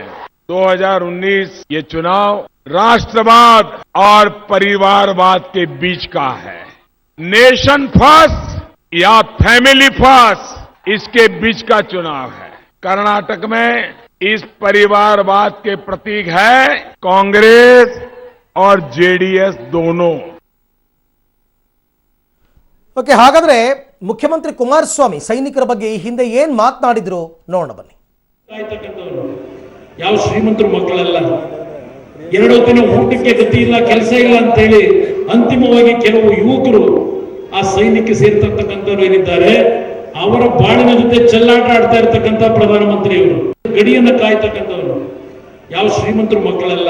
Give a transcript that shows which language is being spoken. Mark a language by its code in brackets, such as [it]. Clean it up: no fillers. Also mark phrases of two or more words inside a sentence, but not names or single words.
[hi] 2019 ये चुनाव राष्ट्रवाद और परिवारवाद के बीच का है. [en] nation first [hi] या [en] family first, [hi] इसके बीच का चुनाव है. कर्नाटक में इस परिवारवाद के प्रतीक है कांग्रेस और जेडीएस दोनों. [kn] ಓಕೆ, ಹಾಗಾದ್ರೆ ಮುಖ್ಯಮಂತ್ರಿ ಕುಮಾರಸ್ವಾಮಿ ಸೈನಿಕರ ಬಗ್ಗೆ ಈ ಹಿಂದೆ ಏನ್ ಮಾತನಾಡಿದ್ರು ನೋಡೋಣ ಬನ್ನಿ. ಯಾವ ಶ್ರೀಮಂತರು ಮಕ್ಕಳಲ್ಲ, 2 ದಿನ ಊಟಕ್ಕೆ ಗತಿ ಇಲ್ಲ, ಕೆಲಸ ಇಲ್ಲ ಅಂತ ಹೇಳಿ ಅಂತಿಮವಾಗಿ ಕೆಲವು ಯುವಕರು ಆ ಸೈನ್ಯಕ್ಕೆ ಸೇರ್ತಕ್ಕಂಥವ್ರು ಏನಿದ್ದಾರೆ, ಅವರ ಬಾಳಿನ ಜೊತೆ ಚೆಲ್ಲಾಟ ಆಡ್ತಾ ಇರ್ತಕ್ಕಂಥ ಪ್ರಧಾನಮಂತ್ರಿಯವರು, ಗಡಿಯನ್ನು ಕಾಯ್ತಕ್ಕಂಥವ್ರು ಯಾವ ಶ್ರೀಮಂತರು ಮಕ್ಕಳಲ್ಲ.